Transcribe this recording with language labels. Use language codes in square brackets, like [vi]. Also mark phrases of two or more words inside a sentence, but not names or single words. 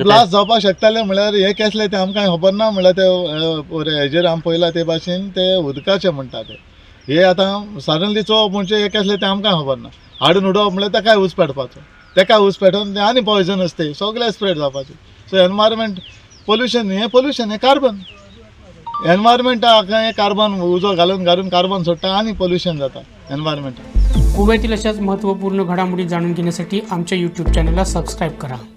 [kok] ब्लास्ट जावपाक शकताले म्हळ्यार हे कसले ते आमकां खबर ना। म्हळ्यार ते हेजेर आमी पळयला ते भाशेन ते उदकाचे म्हणटा ते, हे आतां सडनली चोवप म्हणजे हे कसले ते आमकां खबर ना। हाडून उडोवप म्हळ्यार ताकाय ऊस पेटपाचो, ताका ऊस पेटोवन ते आनी पॉयजनस ते सगळे स्प्रेड जावपाचे। [en] so environment pollution, [kok] हे कार्बन, एनवायरमेंटाक हें कार्बन उजो घालून कार्बन सोडटा आनी पोल्युशन जाता एनवायरमेंटाक। [mr] गोव्यातील अशाच महत्त्वपूर्ण घडामोडी जाणून घेण्यासाठी आमच्या यूट्यूब चॅनलला सबस्क्राईब करा।